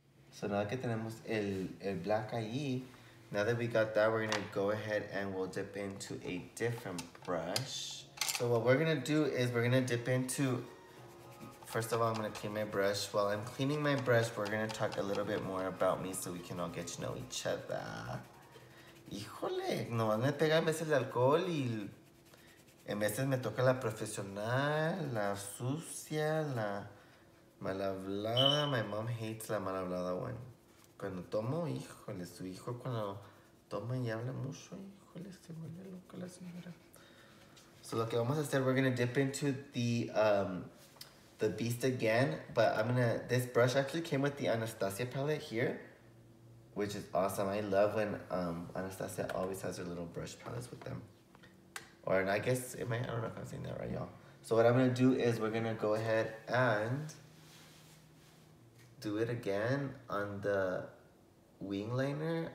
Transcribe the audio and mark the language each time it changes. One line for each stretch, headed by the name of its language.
English: So now
Spanish: que tenemos el black ahí,
English: now that we got that, we're going to go ahead and we'll dip into a different brush. So what we're going to do is we're going to dip into, first of all, I'm going to clean my brush. While I'm cleaning my brush, we're going to talk a little bit more about me so we can all get to know each other.
Spanish: Híjole, nomás me pega a veces el alcohol y en veces me toca la profesional, la sucia, la mal hablada.
English: My mom hates
Spanish: la mal hablada one. Cuando tomo, híjole, su hijo cuando toma y habla mucho, híjole, se vuelve loca la señora.
English: So
Spanish: lo que vamos a hacer,
English: we're gonna dip into the Beast again, but this brush actually came with the Anastasia palette here, which is awesome. I love when Anastasia always has her little brush palettes with them. Or I guess I don't know if I'm saying that right, y'all. So what I'm gonna do is we're gonna go ahead and do it again on the wing liner.